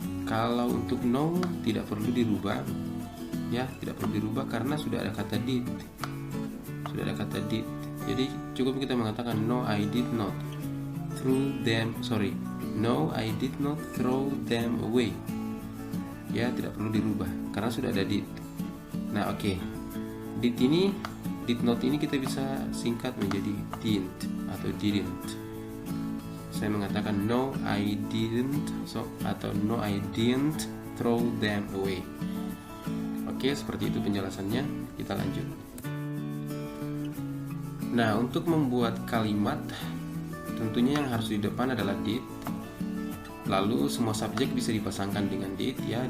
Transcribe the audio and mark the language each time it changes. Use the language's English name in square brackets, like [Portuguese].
[Indonesian] Kalau untuk no tidak perlu dirubah, ya, tidak perlu dirubah karena sudah ada kata did. Sudah ada kata did. Jadi cukup kita mengatakan [English] no, I did not throw them. No, I did not throw them away. [Indonesian] Ya, tidak perlu dirubah karena sudah ada did. Nah, oke. Did not ini kita bisa singkat menjadi didn't atau didn't. Saya mengatakan [English] no I didn't [Indonesian] atau [English] no I didn't throw them away. [Indonesian] Oke, seperti itu penjelasannya. Kita lanjut. Nah, untuk membuat kalimat tentunya yang harus di depan adalah did. Lalu semua subjek bisa dipasangkan dengan did, ya.